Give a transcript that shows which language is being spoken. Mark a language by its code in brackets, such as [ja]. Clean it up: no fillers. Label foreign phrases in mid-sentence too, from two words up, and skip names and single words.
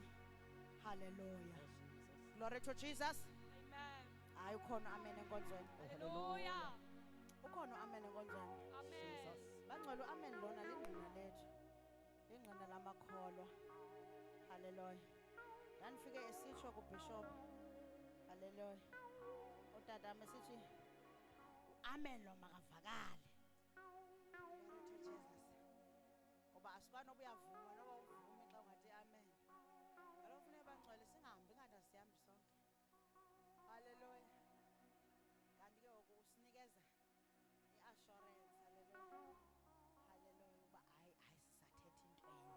[en] Hallelujah. Oh, Jesus. Glory to Jesus. Amen. [xh] Hayi ukhona amen enkonzweni. Hallelujah. Ukhona amen enkonzweni. Amen. Bangcwele amen lona lingqina lethu. Lingqina lamakholwa. Hallelujah. Ndanifike esitsho kuBishop. Hallelujah. Utata mesithi amen lo makavakale. [en] Glory to Jesus. [xh] Ngoba asikwana obuyavuma noba uvuma xa ungathi amen. Ngalokho kufuneka bangcwele singahambi ngathi asihambi sonke. Hallelujah. Kanti ke ngoku usinikeza i-assurance. Hallelujah. Hallelujah uba hayi sisathetha into enye.